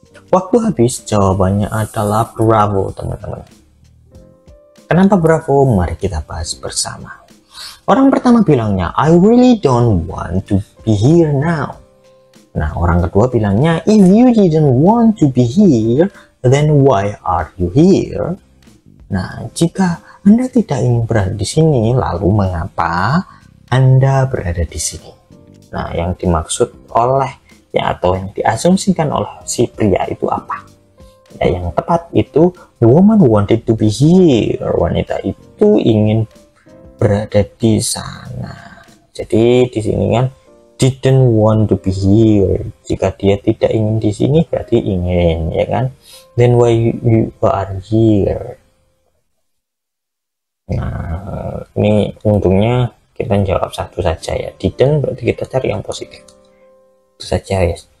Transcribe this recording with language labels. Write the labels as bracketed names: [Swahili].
[Indonesian] Waktu habis, jawabannya adalah bravo, teman-teman. Kenapa bravo? Mari kita bahas bersama. Orang pertama bilangnya, [English] I really don't want to be here now. [Indonesian] Nah, orang kedua bilangnya, [English] if you didn't want to be here, then why are you here? [Indonesian] Nah, jika Anda tidak ingin berada di sini, lalu mengapa Anda berada di sini? Nah, yang dimaksud oleh ya, atau yang diasumsikan oleh si pria itu apa? Ya, yang tepat itu [English] the woman wanted to be here. [Indonesian] Wanita itu ingin berada di sana. Jadi di sini kan [English] didn't want to be here. [Indonesian] Jika dia tidak ingin di sini berarti ingin, ya kan? [English] Then why you are here? [Indonesian] Nah, ini untungnya kita jawab satu saja ya. Didn't berarti kita cari yang positif. Itu saja ya.